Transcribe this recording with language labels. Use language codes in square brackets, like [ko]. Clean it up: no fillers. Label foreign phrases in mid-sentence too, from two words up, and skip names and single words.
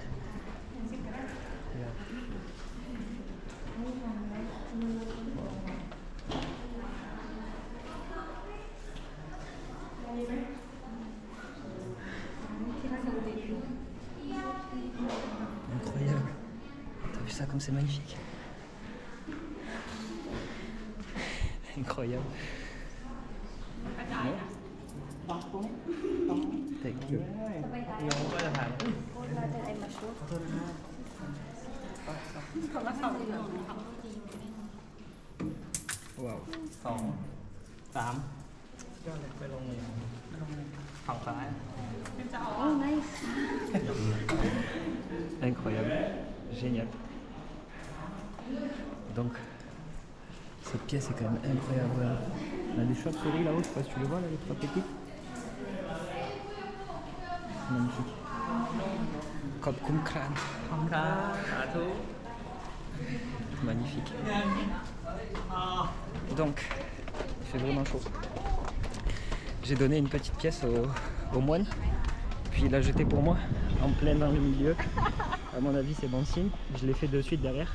[fr] Regarde. Incroyable. T'as vu ça comme c'est magnifique? Incroyable. [en] Thank you. Wow. [th] 2 3 ไปลงฝั่งซ้าย [en] Oh, nice. [fr] Incroyable. Génial. Donc, cette pièce est quand même incroyable. On a des chauves-souris là-haut, je sais pas si tu les vois, là, les 3 petites. Magnifique. [th] ขอบคุณครับ. ขอบคุณครับสาธุ [fr] Magnifique. Donc, il fait vraiment chaud. J'ai donné une petite pièce au moine, puis il l'a jetée pour moi, en plein dans le milieu. À mon avis, c'est bon signe. Je l'ai fait de suite derrière.